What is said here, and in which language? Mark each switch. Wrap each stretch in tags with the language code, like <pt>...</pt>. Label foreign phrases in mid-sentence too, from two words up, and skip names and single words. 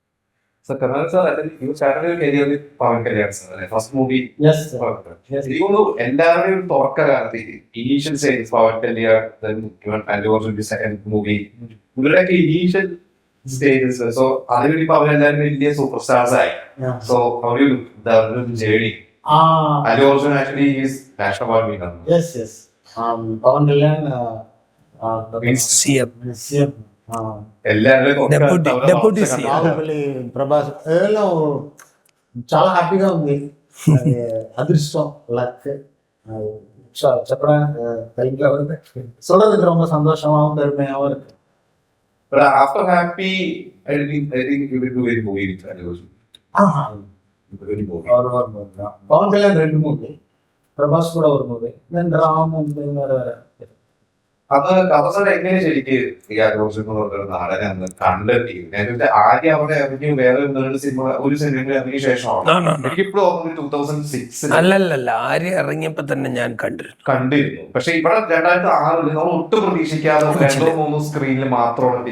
<ml>എല്ലാവരുടെയും തുറക്കാലത്ത്</ml> <en>initial stages</en> <ml>പവൻ കല്യാൺ, ഇവരുടെയൊക്കെ</ml> <en>initial stages.</en> <ml>സോ അതിനുവേണ്ടി പവൻ എല്ലാവരും വലിയ</ml> <en>super stars</en> <ml>ആയി.</ml> <en>so journey</en> <ml>അല്ലു അർജുൻ</ml> <en>actually is national award winner.</en> <te>പവൻ കല്യാൺ ప్రభాస్ చాలా హ్యాపీగా ఉంది.</te> <ta>அதிர்ஷ்டம், லக் சொல்றதுக்கு ரொம்ப சந்தோஷமாவும் பெருமையாவும் இருக்கு.</ta> <en>But after Happy, I think you will do a movie with Allu Arjun.</en> <te>పవన్ కళ్యాణ్ 2 మూవీ, ప్రభాస్ కూడా ఒక మూవీ, దెన్ రామ్</te> <ml>അത് അവസാനം എങ്ങനെ ശരിക്ക് ഈ അല്ലു അർജുൻ എന്ന് പറഞ്ഞ നാടനെ അന്ന് കണ്ടെത്തി? ആദ്യം അവിടെ ഇറങ്ങി വേറെ ഒരു സിനിമ ഇറങ്ങിയ ശേഷമാണ് എനിക്കിപ്പോഴും 2006 അല്ലല്ല ആര്യ ഇറങ്ങിയപ്പോ തന്നെ ഞാൻ കണ്ടിരുന്നു. പക്ഷെ ഇവിടെ 2006 നമ്മൾ ഒട്ടും പ്രതീക്ഷിക്കാതെ 2-3 സ്ക്രീനിൽ മാത്രമാണ്.</ml>